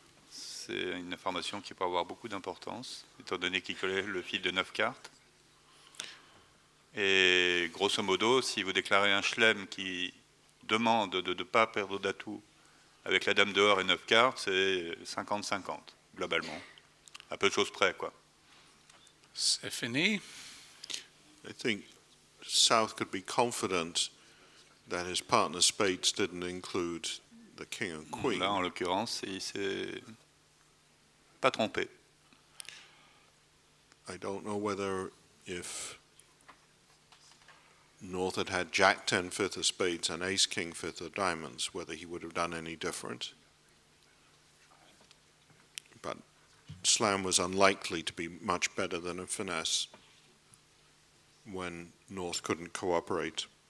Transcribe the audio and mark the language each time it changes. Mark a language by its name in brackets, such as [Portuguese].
[French] C'est une information qui peut avoir beaucoup d'importance, étant donné qu'il connaît le fil de 9 cartes. Et grosso modo, si vous déclarez un chelem qui demande de ne pas perdre d'atout avec la dame dehors et 9 cartes, c'est 50-50, globalement. À peu de choses près, quoi. C'est fini. [English] I think South could be confident that his partner spades didn't include the king and queen. [French] Là, en l'occurrence, il s'est pas trompé. [English] I don't know whether if North had had Jack 10 fifth of spades and Ace King fifth of diamonds, whether he would have done any different. But slam was unlikely to be much better than a finesse when North couldn't cooperate.